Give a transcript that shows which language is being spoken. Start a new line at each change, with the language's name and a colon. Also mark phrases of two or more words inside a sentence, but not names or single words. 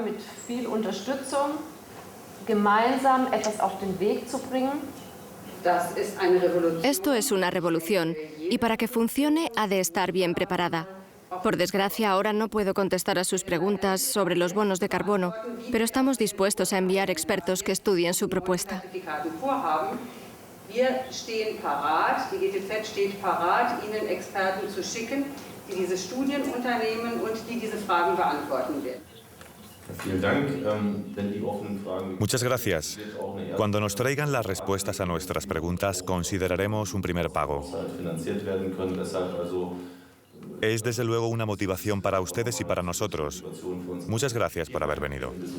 Spanish: Esto es una revolución, y para que funcione ha de estar bien preparada. Por desgracia, ahora no puedo contestar a sus preguntas sobre los bonos de carbono, pero estamos dispuestos a enviar expertos que estudien su propuesta.
German: Wir stehen parat, die GTZ steht parat, Ihnen Experten zu schicken, die diese Studien unternehmen und die diese Fragen beantworten werden.
Spanish: Muchas gracias. Cuando nos traigan las respuestas a nuestras preguntas, consideraremos un primer pago. Es desde luego una motivación para ustedes y para nosotros. Muchas gracias por haber venido.